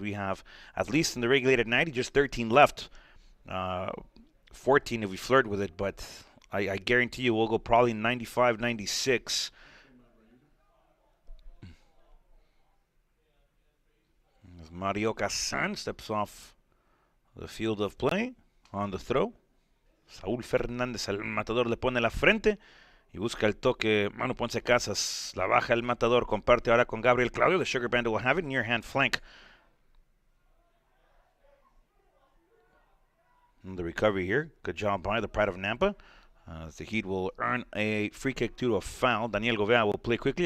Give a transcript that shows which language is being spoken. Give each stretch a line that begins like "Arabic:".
English: We have, at least in the regulated 90, just 13 left. 14 if we flirt with it, but I guarantee you we'll go probably 95, 96. As Mario Casan steps off the field of play on the throw.
Spanish: Saúl Fernández, el matador, le pone la frente y busca el toque. Manu Ponce Casas la baja el matador. Comparte ahora con Gabriel Claudio.
English: The Sugar Bandit will have it near hand flank. And the recovery here. Good job by the Pride of Nampa. The Heat will earn a free kick due to a foul. Daniel Govea will play quickly.